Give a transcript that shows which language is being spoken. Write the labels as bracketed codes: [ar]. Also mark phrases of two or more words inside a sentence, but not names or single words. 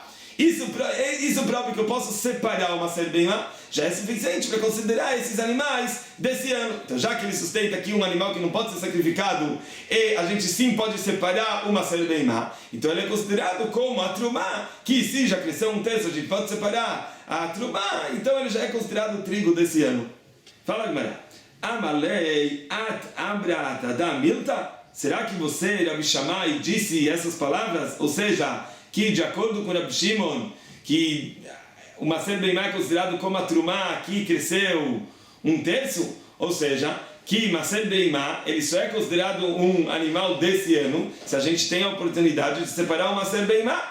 [pt] Isso próprio que eu posso separar o [he] מעשר בהמה [pt] já é suficiente para considerar esses animais desse ano. Então, já que ele sustenta aqui um animal que não pode ser sacrificado, e a gente sim pode separar o [he] מעשר בהמה, [pt] então ele é considerado como a Trumá, que se já cresceu um terço, a gente pode separar a Trumá, então ele já é considerado o trigo desse ano. Fala, Gmará. [arc] אמלאי את אמרת אדם מילתא? [pt] Será que você, Rabi Shammai, disse essas palavras? Ou seja, que de acordo com Rabi Shimon, que o [he] מעשר בהמה [pt] é considerado como a Trumá, que cresceu um terço? Ou seja, que [he] מעשר בהמה, [pt] ele só é considerado um animal desse ano se a gente tem a oportunidade de separar o [he] מעשר בהמה.